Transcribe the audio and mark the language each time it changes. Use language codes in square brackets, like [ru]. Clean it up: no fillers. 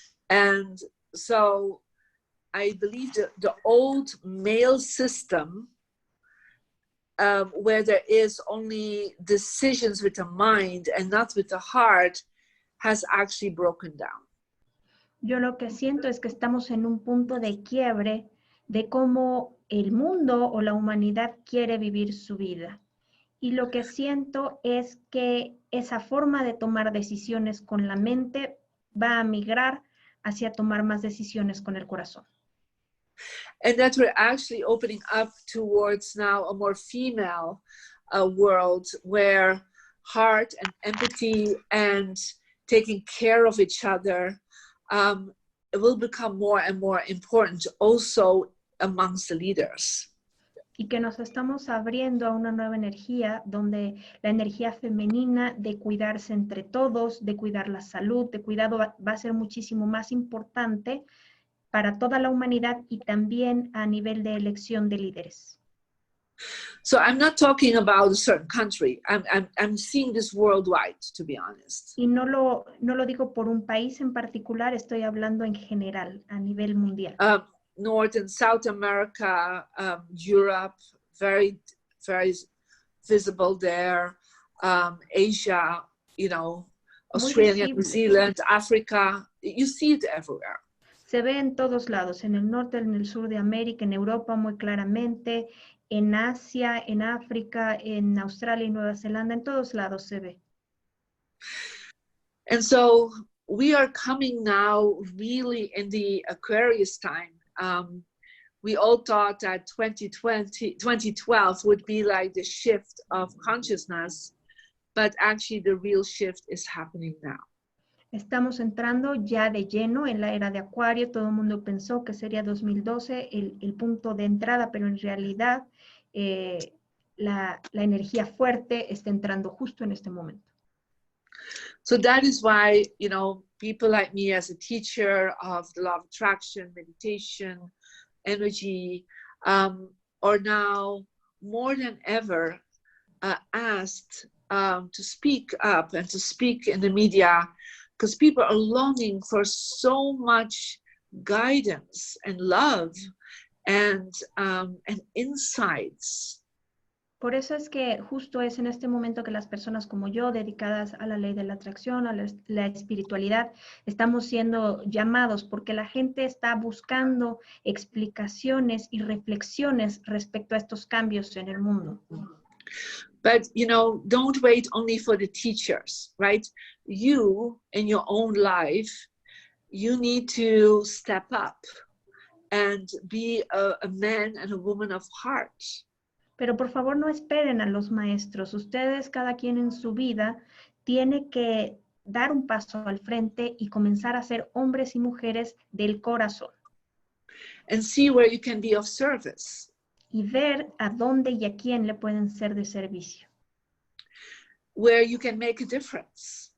[en] And so I believe that the old male system, where there is only decisions with the mind and not with the heart, has actually broken down. [es] Yo lo que siento es que estamos en un punto de quiebre de cómo el mundo o la humanidad quiere vivir su vida. Y lo que siento es que esa forma de tomar decisiones con la mente va a migrar hacia tomar más decisiones con el corazón. [en] And that we're actually opening up towards now a more female world where heart and empathy and taking care of each other it will become more and more important also amongst the leaders. [es] Y que nos estamos abriendo a una nueva energía donde la energía femenina de cuidarse entre todos, de cuidar la salud, de cuidado va a ser muchísimo más importante para toda la humanidad y también a nivel de elección de líderes. [en] So I'm not talking about a certain country. I'm seeing this worldwide, to be honest. [es] Y no lo digo por un país en particular, estoy hablando en general, a nivel mundial. [en] North and South America, Europe, very, very visible there. Asia, Australia, New Zealand, Africa. You see it everywhere. [es] Se ve en todos lados, en el norte, en el sur de América, en Europa muy claramente, en Asia, en África, en Australia y Nueva Zelanda, en todos lados se ve. [en] And so we are coming now really in the Aquarius time. We all thought that 2012 would be like the shift of consciousness, but actually the real shift is happening now. [es] Estamos entrando ya de lleno en la era de Acuario. Todo el mundo pensó que sería 2012 el punto de entrada, pero en realidad la energía fuerte está entrando justo en este momento. [en] So that is why, you know, people like me as a teacher of the law of attraction, meditation, energy, are now more than ever asked to speak up and to speak in the media, because people are longing for so much guidance and love and insights. [es] Por eso es que justo es en este momento que las personas como yo, dedicadas a la ley de la atracción, a la espiritualidad, estamos siendo llamados porque la gente está buscando explicaciones y reflexiones respecto a estos cambios en el mundo. [en] But, you know, don't wait only for the teachers, right? You, in your own life, you need to step up and be a man and a woman of heart. [es] Pero por favor no esperen a los maestros. Ustedes, cada quien en su vida, tiene que dar un paso al frente y comenzar a ser hombres y mujeres del corazón. [en] And see where you can be of service. [es] Y ver a dónde y a quién le pueden ser de servicio. [en] Where you can make a difference.